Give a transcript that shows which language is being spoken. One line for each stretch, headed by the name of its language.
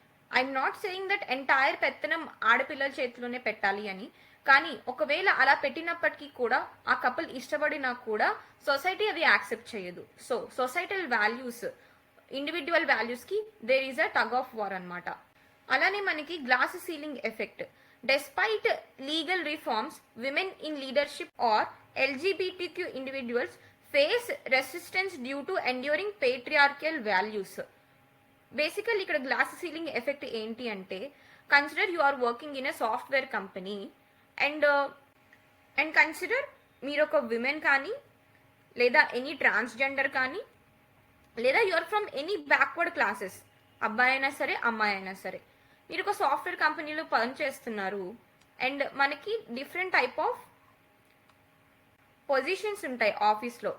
English: I'm not saying that
Telugu: entire పెత్తనం ఆడపిల్లల చేతిలోనే పెట్టాలి అని, కానీ ఒకవేళ అలా పెట్టినప్పటికీ కూడా ఆ కపుల్ ఇష్టపడినా కూడా సొసైటీ అది యాక్సెప్ట్ చేయదు.
English: so societal values, individual values కి there is a tug of war
Telugu: అన్నమాట. అలానే మనకి glass ceiling effect.
English: Despite legal reforms, women in leadership or LGBTQ individuals face resistance due to enduring patriarchal values.
Telugu: బేసికల్ ఇక్కడ glass ceiling effect ఏంటి అంటే,
English: consider you are working in a software company
Telugu: and consider మీరు ఒక women కానీ, లేదా any transgender కానీ, లేదా
English: you are from any backward classes,
Telugu: అబ్బాయి అయినా సరే అమ్మాయి అయినా సరే, మీరు ఒక సాఫ్ట్వేర్ కంపెనీలో పని చేస్తున్నారు అండ్ మనకి డిఫరెంట్ టైప్ ఆఫ్ పొజిషన్స్ ఉంటాయి ఆఫీస్లో.